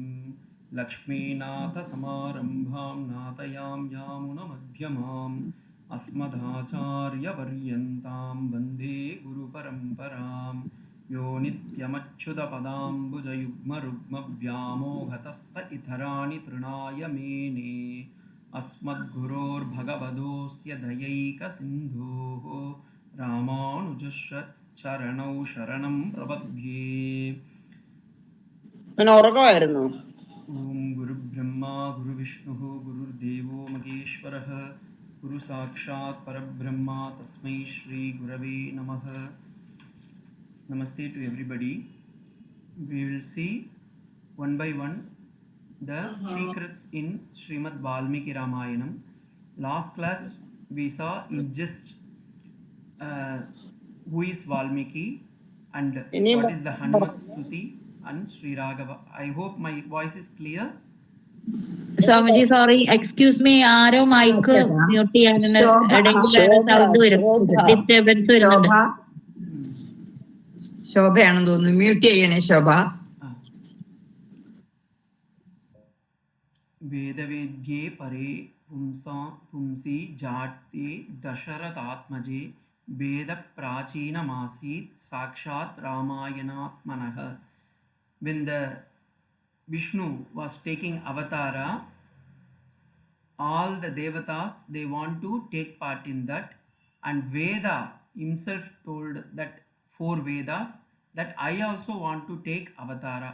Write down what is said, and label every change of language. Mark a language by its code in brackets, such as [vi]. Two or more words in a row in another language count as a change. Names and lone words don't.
[sa] ലക്ഷ്മീനാഥസമാരംഭാം നാഥയാം യാമുനമധ്യമാം അസ്മദാചാര്യപര്യന്താം വന്ദേ ഗുരുപരമ്പരാം. യോ നിത്യമച്യുതപദാംബുജയുഗ്മരുഗ്മവ്യാമോഹതസ്ത ഇതരാണി തൃണായ മേനേ. अस्मद्गुरोर्भगवतोऽस्य दयैकसिन्धोः रामानुजस्य चरणौ शरणं प्रपद्ये. ॐ गुरुब्रह्मा गुरुविष्णुः गुरुर्देवो महेश्वरः गुरु साक्षात् परब्रह्मा तस्मै श्री गुरवे नमः. [en] Namaste to everybody. We will see one by one the secrets in Srimad Valmiki Ramayanam. Last class we saw in just who is Valmiki and what is the Hanumat Stuti and Sri Raghava. I hope my voice is clear. [ml] സ്വാമിജി [en] sorry, excuse me, [ml] ആരോ [en] mic mute [ml] ചെയ്യാനുണ്ട്. സൗണ്ട് വരും, ഡിസ്റ്റർബൻസ് വരുന്നുണ്ട്. ശോഭയാണെന്ന് തോന്നുന്നു, മ്യൂട്ട് ചെയ്യണേ ശോഭ. [sa] वेदवेद्ये परे पुंसी जाते दशरथात्मजे वेदप्राचीनमासीत् साक्षात् रामायणात्मनः. [en] When the Vishnu was taking avatara, all the devatas, they want to take part in that, and Veda himself told that 4 Vedas that I also want to take avatara.